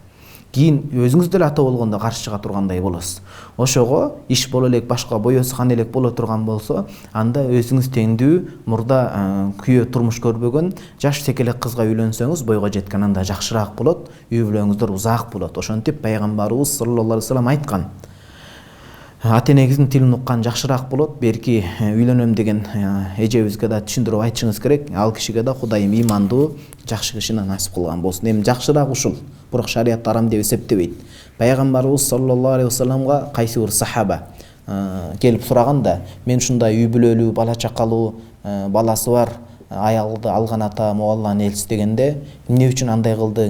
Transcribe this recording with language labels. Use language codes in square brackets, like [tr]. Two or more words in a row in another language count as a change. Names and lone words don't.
[ky] Кийин өзүңүз деле ата болгондо каршы чыга тургандай болосуз. Ошого иш боло элек, башка боёсу кан элек боло турган болсо, анда өзүңүз теңдүү, мурда күйөө турмуш көрбөгөн жаш секелек кызга үйлөнсөңүз, бойго жеткен анда жакшыраак болот, үй бүлөңүздөр узак болот. Ошентип пайгамбарыбыз [ar] صلى الله عليه وسلم [ky] айткан. Ата-энеңиздин тилин уккан жакшыраак болот. Берки үйлөнөм деген эжебизге да түшүндүрүп айтышыңыз керек. Ал кишиге да Кудайым имандуу, жакшы кишини насип кылган болсун. Эми жакшыраак ушул. Бирок шариат арам деп эсептебейт. Пайгамбарыбыз [ar] صلى الله عليه وسلم [ky] кайсы бир сахаба келип сураганда, мен ушундай үй бүлөлүү, бала чакалуу, баласы бар аялды алган атам, Алланын элчиси дегенде, эмне үчүн андай кылдың?